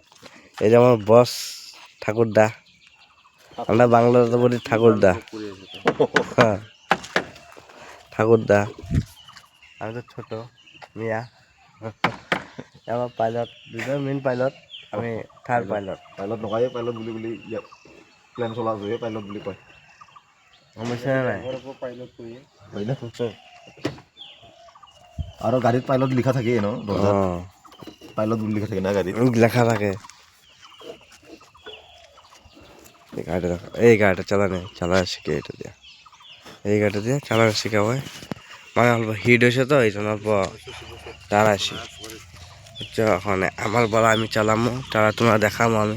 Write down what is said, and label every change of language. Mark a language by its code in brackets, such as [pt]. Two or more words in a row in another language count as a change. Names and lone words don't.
[bn] এই যে আমার বস ঠাকুরদা, আমরা বাংলাতে বলি ঠাকুরদা। হ্যাঁ, ঠাকুরদা। আমি তো ছোট মিয়া। আমার পাইলট দুজন [en] main pilot, [bn] আমি [en] third pilot. [as] পাইলট নকয়, পাইলট বুলি বুলি প্লেন চলা যোৱে পাইলট বুলি কয়। [bn] সমস্যা নাই। [as] আৰু গাড়ীত পাইলট লিখা থাকে ন, দৰ্জাত পাইলট বুলি লিখা থাকে না গাড়ীত, [bn] লেখা থাকে। এই গাড়িটা চালানো শিখে, এটা দিয়ে এই গাড়িটা দিয়ে চালানো শেখা হয়। মানে অল্প হিট হয়েছে তো, এই জন্য অল্প চালাইছি। বুঝছো? এখন আমার বলা আমি চালামো, তারা তোমরা দেখামো আমি।